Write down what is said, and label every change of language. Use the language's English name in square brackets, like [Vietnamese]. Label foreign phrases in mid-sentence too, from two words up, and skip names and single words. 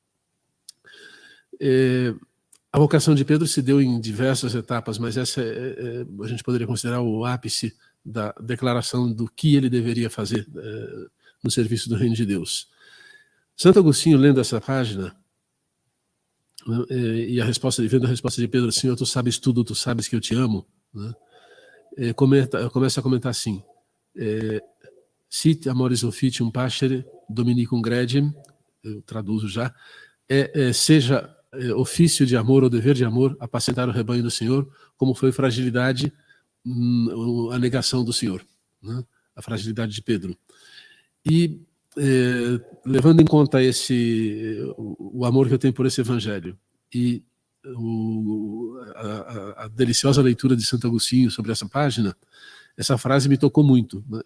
[Portuguese] A vocação de Pedro se deu em diversas etapas, mas essa a gente poderia considerar o ápice da declaração do que ele deveria fazer no serviço do reino de Deus. Santo Agostinho, lendo essa página, e vendo a resposta de Pedro, Senhor, tu sabes tudo, tu sabes que eu te amo, né? Começa a comentar assim, [Latin] sit amoris officium pascere dominicum gregem, [Portuguese] eu traduzo já, seja ofício de amor ou dever de amor, apacentar o rebanho do Senhor, como foi fragilidade, a negação do Senhor, né? A fragilidade de Pedro. E levando em conta o amor que eu tenho por esse evangelho e a deliciosa leitura de Santo Agostinho sobre essa página, essa frase me tocou muito, né?